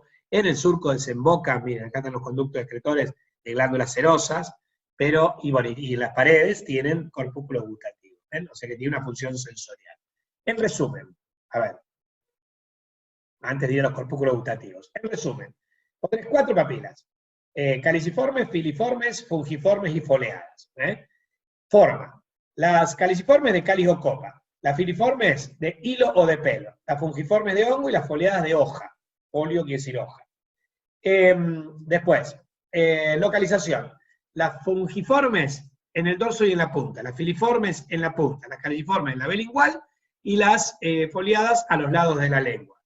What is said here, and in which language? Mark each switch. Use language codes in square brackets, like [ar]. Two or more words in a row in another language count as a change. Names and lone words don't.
[es] En el surco desembocan, miren, acá están los conductos excretores de glándulas serosas, y en las paredes tienen corpúsculos gustativos, o sea que tiene una función sensorial. En resumen, a ver, antes de ir a los corpúsculos gustativos, en resumen, tenés 4 papilas, caliciformes, filiformes, fungiformes y foliadas. Forma, las caliciformes de cáliz o copa, las filiformes de hilo o de pelo, las fungiformes de hongo y las foliadas de hoja, folio quiere decir hoja. Después, localización, las fungiformes en el dorso y en la punta, las filiformes en la punta, las caliciformes en la vela lingual, y las foliadas a los lados de la lengua.